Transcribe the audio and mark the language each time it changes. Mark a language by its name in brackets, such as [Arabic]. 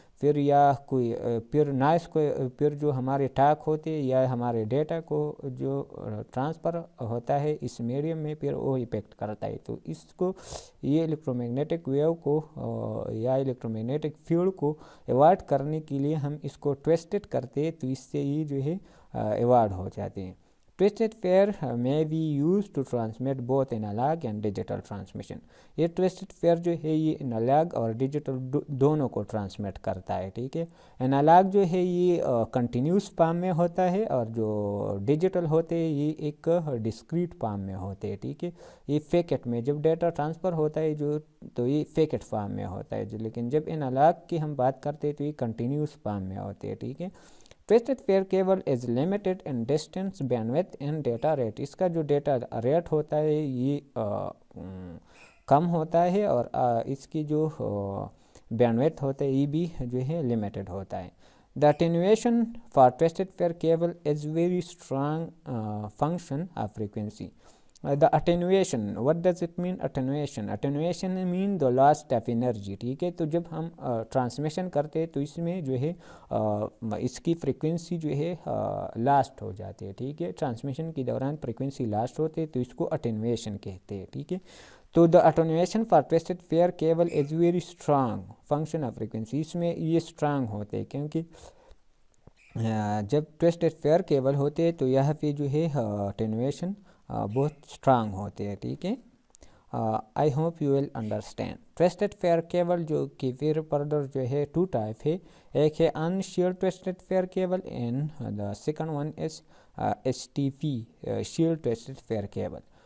[Urdu] پھر یا کوئی پھر نائس کو پھر جو ہمارے ٹاک ہوتے یا ہمارے ڈیٹا کو جو ٹرانسفر ہوتا ہے اس میڈیم میں پھر وہ افیکٹ کرتا ہے. تو اس کو یہ الیکٹرو میگنیٹک ویو کو یا الیکٹرو میگنیٹک فیلڈ کو ایوائڈ کرنے کے لیے ہم اس کو ٹویسٹڈ کرتے ہیں، تو اس سے یہ جو ہے ایوائڈ ہو جاتے ہیں. [English] Twisted pair may be used to transmit both analog and digital transmission. [Urdu] یہ twisted pair جو ہے یہ انالاگ اور ڈیجیٹل دونوں کو ٹرانسمٹ کرتا ہے. ٹھیک ہے، انالاگ جو ہے یہ کنٹینیوس فارم میں ہوتا ہے اور جو ڈیجیٹل ہوتے ہیں یہ ایک ڈسکریٹ فارم میں ہوتے ہیں. ٹھیک ہے، یہ فیکٹ میں جب ڈیٹا ٹرانسفر ہوتا ہے جو تو یہ فیکٹ فارم میں ہوتا ہے لیکن جب انالاگ کی ہم بات کرتے ہیں تو یہ کنٹینیوس فارم میں ہوتے ہیں. [English] ٹھیک ہے، Twisted pair cable is limited in distance, bandwidth and data rate. [Urdu] اس کا جو ڈیٹا ریٹ ہوتا ہے یہ کم ہوتا ہے اور اس کی جو بینڈویتھ ہوتا ہے یہ بھی جو ہے لمیٹڈ ہوتا ہے. [English] The attenuation for twisted pair cable is very strong function of frequency. The attenuation, what does it mean? Attenuation mean the loss of energy. [Urdu] ٹھیک ہے، تو جب ہم ٹرانسمیشن کرتے ہیں تو اس میں جو ہے اس کی فریکوینسی جو ہے لاسٹ ہو جاتی ہے. ٹھیک ہے، ٹرانسمیشن کے دوران فریکوینسی لاسٹ ہوتے ہے تو اس کو اٹینویشن کہتے ہیں. [English] ٹھیک ہے، تو the attenuation for twisted pair cable is very strong function of frequency. [Urdu] اس میں یہ اسٹرانگ ہوتے ہیں کیونکہ جب ٹویسٹڈ پیئر کیبل ہوتے ہیں تو یہاں پہ جو ہے اٹینویشن بہت اسٹرانگ ہوتے ہیں. ٹھیک ہے، [English] I hope you will understand. [Urdu] Twisted pair cable جو کہ پھر فردر جو ہے 2 ٹائپ ہے، ایک ہے ان shield twisted pair cable [English] and the second one is [Urdu] STP shield twisted pair cable.